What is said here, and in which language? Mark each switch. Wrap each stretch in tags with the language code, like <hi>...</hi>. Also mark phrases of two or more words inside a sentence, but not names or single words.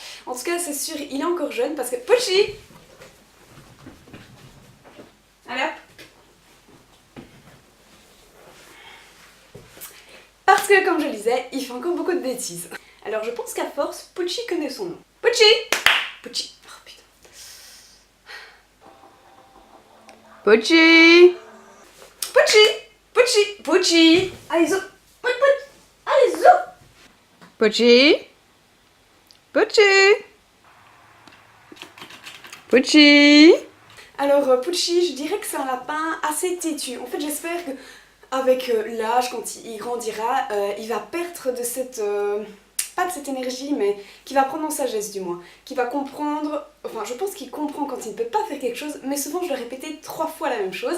<fr>En tout cas c'est sûr, il est encore jeune parce que... Pucci! Allez hop! Parce que comme je le disais, il fait encore beaucoup de bêtises. Alors je pense qu'à force, Pucci connaît son nom. Pucci! Pucci! Oh putain. Pucci! Pucci! Pucci! Pucci! Allez zo! Allez zo! Pucci! Pucci! Pucci! Alors Pucci, je dirais que c'est un lapin assez têtu. En fait j'espère que avec l'âge, quand il grandira, il va perdre de cette... pas de cette énergie, mais qui va prendre en sagesse du moins, qui va comprendre, enfin je pense qu'il comprend quand il ne peut pas faire quelque chose, mais souvent je vais répéter 3 fois la même chose.</fr>